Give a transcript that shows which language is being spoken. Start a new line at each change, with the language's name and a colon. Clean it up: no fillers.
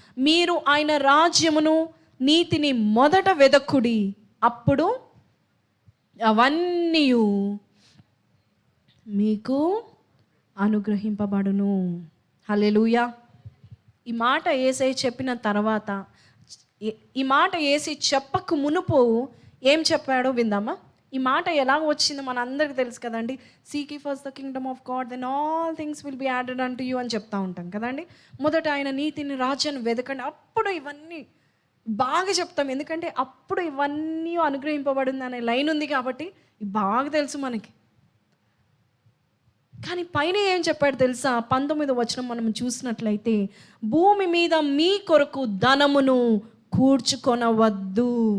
Telugu: మీరు ఆయన రాజ్యమును నీతిని మొదట వెదకుడి, అప్పుడు అవన్నీ మీకు అనుగ్రహింపబడును. హల్లెలూయా. ఈ మాట యేసయ్య చెప్పిన తర్వాత, ఈ మాట యేసయ్య చెప్పక మునుపు ఏం చెప్పాడో విందామా. ఈ మాట ఎలా వచ్చిందో మన అందరికీ తెలుసు కదండి.
English: seek ye first the kingdom of God, then all things will be added unto you
Telugu: అని చెప్తా ఉంటాం కదండి. మొదట ఆయన నీతిని రాజ్యాన్ని వెదకండి, అప్పుడు ఇవన్నీ బాగా చెప్తాం. ఎందుకంటే అప్పుడు ఇవన్నీ అనుగ్రహింపబడింది అనే లైన్ ఉంది కాబట్టి బాగా తెలుసు మనకి. కానీ పైన ఏం చెప్పాడు తెలుసా? 19వ వచనం మనం చూసినట్లయితే, భూమి మీద మీ కొరకు ధనమును కూర్చుకొనవద్దు.